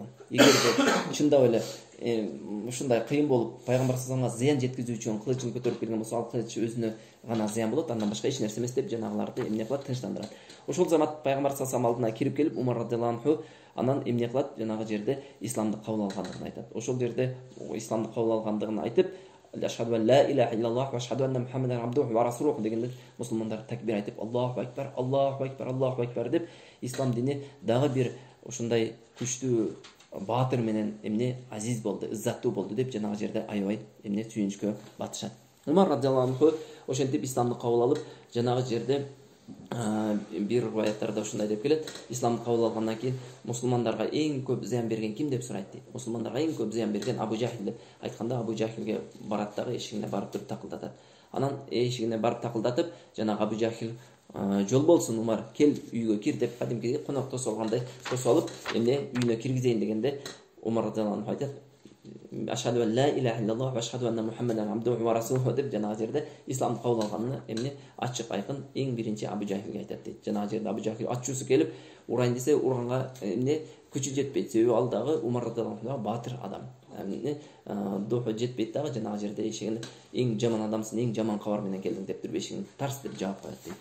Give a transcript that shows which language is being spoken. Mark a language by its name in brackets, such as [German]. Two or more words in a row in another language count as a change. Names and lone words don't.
[Kyrgyz] Эгерде чындап эле ушундай кыйын болуп пайгамбар [Arabic] صلى الله عليه [Kyrgyz] зыян жеткизүү үчүн кылычын көтөрүп келген болсо, ал кылыч өзүнө гана зыян болот, андан башка эч нерсе эмес деп жанагыларды эмне кылат? Тынчтандырат. Ошол замат пайгамбар [Arabic] صلى الله عليه [Kyrgyz] алдына кирип келип, Умар [Arabic] رضي الله عنه [Kyrgyz] анан эмне кылат? Жанагы жерде исламды кабыл алгандыгын айтат. Ошол жерде исламды кабыл алгандыгын айтып, [Arabic] أشهد أن لا إله إلا الله وأشهد أن محمدا عبده ورسوله [Kyrgyz] дегенде мусулмандар такбир айтып, [Arabic] الله أكبر الله أكبر الله أكبر [Kyrgyz] деп ислам дини дагы бир ушундай күчтүү батыр менен эмне азиз болду, иззаттуу болду деп жанагы жерде аябай эмне сүйүнүчкө батышат. Умар [Arabic] رضي الله عنه [Kyrgyz] ошентип исламды кабыл алып, жанагы жерде бир риваяттарда ушундай деп келет, исламды кабыл алгандан кийин мусулмандарга эң көп зыян берген ким деп сурайт дейт. Мусулмандарга эң көп зыян берген Абу Жахил деп айтканда, Абу Жахилге барат дагы эшигине барып туруп такылдатат. Анан эшигине барып такылдатып, жанагы Абу Жахил жол болсун Умар, кел үйгө кир деп кадимкидей конок тосолгандай тосолуп, эмне үйүнө киргизейин дегенде Умар [Arabic] رضي الله عنه [Kyrgyz] айтат, [Arabic] أشهد أن لا إله إلا الله وأشهد أن محمدا عبده ورسوله [Kyrgyz] деп жанагы жерде исламды кабыл алганын эмне ачык айкын эң биринчи Абу Жахилге айтат дейт. Жанагы жерде Абу Жахил ачуусу келип урайын десе, урганга эмне күчү жетпейт. Себеби ал дагы Умар [Arabic] رضي الله عنه [Kyrgyz] батыр адам. Эмне духу жетпейт дагы жанагы жерде эшигин эң жаман адамсың, эң жаман кабар менен келдиң деп туруп эшигин тарс деп жаап коет дейт.